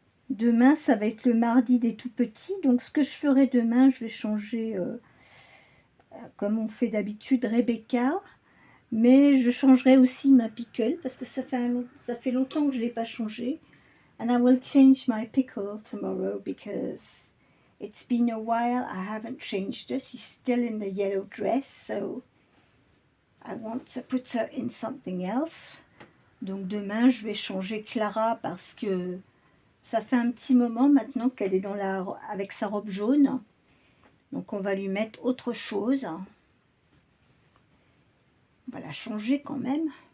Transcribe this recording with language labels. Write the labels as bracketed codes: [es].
[fr] Demain, ça va être le mardi des tout petits. Donc ce que je ferai demain, je vais changer, comme on fait d'habitude, Rebecca. Mais je changerai aussi ma pickle parce que ça fait longtemps que je ne l'ai pas changé. [en] And I will change my pickle tomorrow because it's been a while I haven't changed her. She's still in the yellow dress, so I want to put her in something else. [fr] Donc demain, je vais changer Clara parce que ça fait un petit moment maintenant qu'elle est avec sa robe jaune. Donc on va lui mettre autre chose. On va la changer quand même.